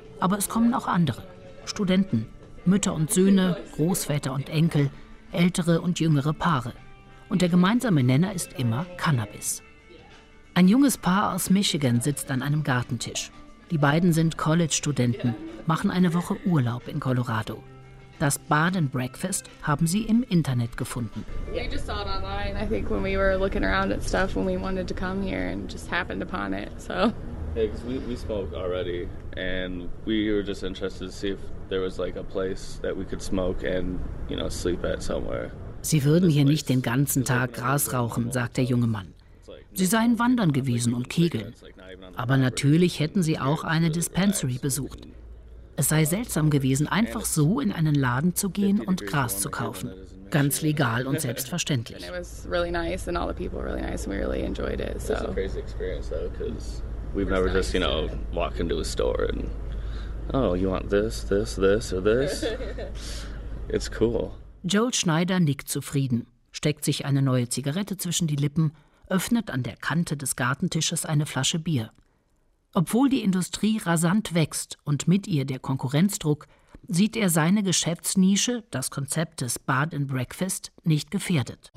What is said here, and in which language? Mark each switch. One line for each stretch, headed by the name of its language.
German: Aber es kommen auch andere, Studenten, Mütter und Söhne, Großväter und Enkel, ältere und jüngere Paare. Und der gemeinsame Nenner ist immer Cannabis. Ein junges Paar aus Michigan sitzt an einem Gartentisch. Die beiden sind College-Studenten, machen eine Woche Urlaub in Colorado. Das Bad and Breakfast haben sie im Internet gefunden.
English: We just saw it online. I think when we were looking around at stuff when we wanted to come here and just happened upon it. So. Hey, because we smoke already and we were just interested to see if there was like a place that we could smoke and, you know, sleep at somewhere.
German: Sie würden hier nicht den ganzen Tag Gras rauchen, sagt der junge Mann. Sie seien wandern gewesen und kegeln. Aber natürlich hätten sie auch eine Dispensary besucht. Es sei seltsam gewesen, einfach so in einen Laden zu gehen und Gras zu kaufen. Ganz legal und selbstverständlich.
English: It was really nice and all the people were really nice and we really enjoyed it. So. It was a crazy experience though, because we've never just, you know, walk into a store and, oh, you want this, this, this or this? It's cool.
German: Joel Schneider nickt zufrieden, steckt sich eine neue Zigarette zwischen die Lippen, öffnet an der Kante des Gartentisches eine Flasche Bier. Obwohl die Industrie rasant wächst und mit ihr der Konkurrenzdruck, sieht er seine Geschäftsnische, das Konzept des Bad and Breakfast, nicht gefährdet.